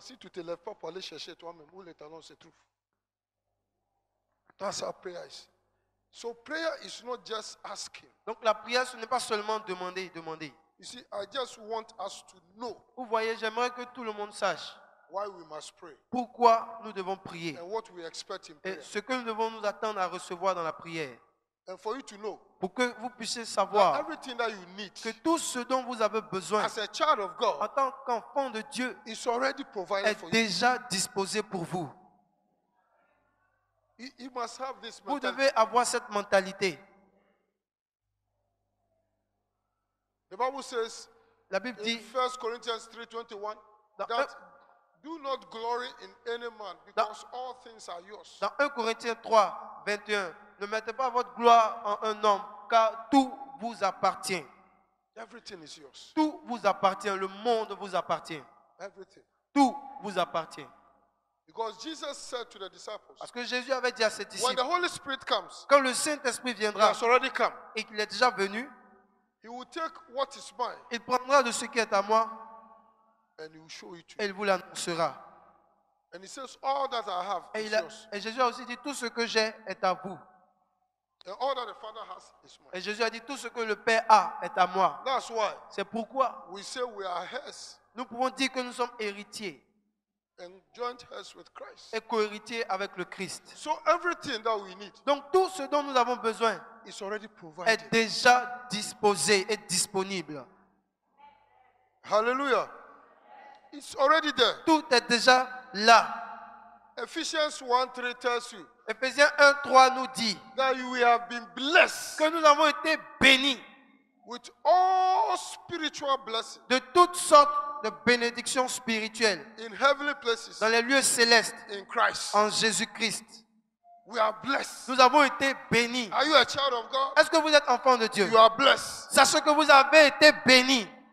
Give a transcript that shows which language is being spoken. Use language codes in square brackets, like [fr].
[fr] Si tu ne te lèves pas pour aller chercher toi-même où les talons se trouvent. [en] That's how prayer is. So prayer is not just asking. [fr] Donc la prière, ce n'est pas seulement demander, demander. [en] You see, I just want us to know [fr] Vous voyez, j'aimerais que tout le monde sache [en] why we must pray [fr] pourquoi nous devons prier [en] and what we expect in [fr] et [en] prayer. [fr] ce que nous devons nous attendre à recevoir dans la prière. [en] And for you to know [fr] Pour que vous puissiez [en] that [fr] savoir [en] everything that you need [fr] que tout ce dont vous avez besoin [en] as a child of [fr] en [en] God [fr] tant qu'enfant de Dieu [en] is already provided for [fr] est [en] you. [fr] déjà disposé pour vous. [en] You must have this [fr] Vous [en] mentality. [fr] devez avoir cette mentalité. [en] The Bible says [fr] La Bible [en] in [fr] dit [en] 1 Corinthians 3:21 [fr] dans [en] that do not glory in any man because all things are yours. [fr] dans 1 Corinthiens 3, 21, ne mettez pas votre gloire en un homme, car tout vous appartient. [en] Everything is yours. [fr] Tout vous appartient. Le monde vous appartient. [en] Everything. [fr] Tout vous appartient. [en] Because Jesus said to the disciples, [fr] Parce que Jésus avait dit à ses [en] when [fr] disciples, [en] the Holy Spirit comes, [fr] quand le Saint-Esprit [en] he [fr] viendra [en] has already come. [fr] et qu'il est déjà venu, [en] He will take what is mine [fr] il prendra de ce qui est à moi [en] and he will show it to [fr] et il vous l'annoncera. [en] And he says, all that I have [fr] Et, [en] is yours. [fr] et Jésus a aussi dit, tout ce que j'ai est à vous. [en] And all that the Father has is mine. [fr] Et Jésus a dit, tout ce que le Père a est à moi. [en] That's why [fr] C'est pourquoi [en] we say we are heirs [fr] nous pouvons dire que nous sommes héritiers [en] and joint heirs with Christ. [fr] et co-héritiers avec le Christ. [en] So everything that we need [fr] Donc tout ce dont nous avons besoin [en] is already [fr] est [en] provided. [fr] déjà disposé et disponible. [en] Hallelujah. It's already there. [fr] Tout est déjà là. [en] Ephesians 1:3 tells you [fr] Éphésiens 1:3 nous dit [en] that you have been blessed [fr] que nous avons été bénis [en] with all spiritual blessings [fr] de toutes sortes de bénédictions spirituelles [en] in heavenly places [fr] dans les lieux célestes [en] in Christ. [fr] en Jésus-Christ. [en] We are blessed. [fr] Nous avons été bénis. [en] Are you a child of God? [fr] Est-ce que vous êtes enfant de Dieu? [en] You are blessed. [fr] Sachez que vous avez été bénis.